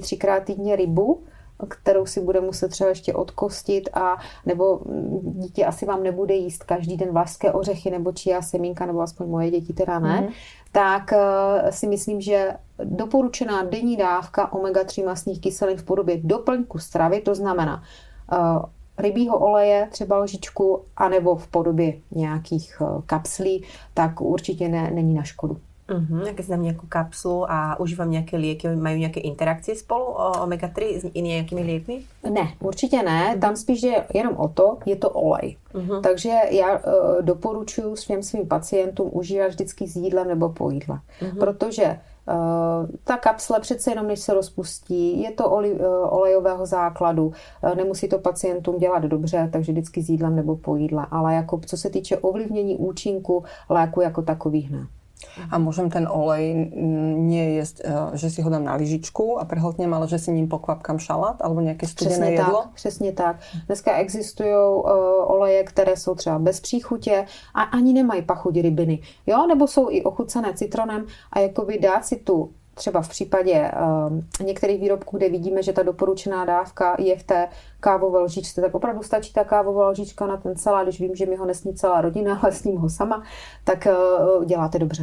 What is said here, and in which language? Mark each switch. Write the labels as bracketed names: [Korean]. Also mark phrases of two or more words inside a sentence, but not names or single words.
[Czech] 3krát týdně rybu, kterou si bude muset třeba ještě odkostit, a nebo dítě asi vám nebude jíst každý den vlašské ořechy nebo chia semínka, nebo aspoň moje děti teda ne, tak si myslím, že doporučená denní dávka omega-3 mastných kyselin v podobě doplňku stravy, to znamená rybího oleje, třeba lžičku, anebo v podobě nějakých kapslí, tak určitě není na škodu. [Slovak] Keď si dám nejakú kapsulu a užívam nejaké lieky, majú nejaké interakcie spolu omega-3 s nejakými liekmi? [Czech] Ne, určitě ne. Tam spíš je jenom o to, je to olej. Takže já doporučuji svým pacientům užívat vždycky s jídlem nebo po jídle. Protože ta kapsle přece jenom, než se rozpustí, je to olejového základu, nemusí to pacientům dělat dobře, takže vždycky s jídlem nebo po jídle. Ale jako, co se týče ovlivnění účinku léku jako takových, ne. [Slovak] A môžem ten olej nie jesť, že si ho dám na lyžičku a prehltnem, ale že si ním pokvapkám šalát alebo nejaké studené jedlo? [Czech] Přesně tak. Dneska existují oleje, které jsou třeba bez příchutě a ani nemají pachuť rybiny. Jo? Nebo jsou i ochucené citronem a jakoby dát si tu třeba v případě některých výrobků, kde vidíme, že ta doporučená dávka je v té kávové lžičce, tak opravdu stačí ta kávová lžička na ten salát, když vím, že mi ho nesní celá rodina, ale sním ho sama, tak děláte dobře.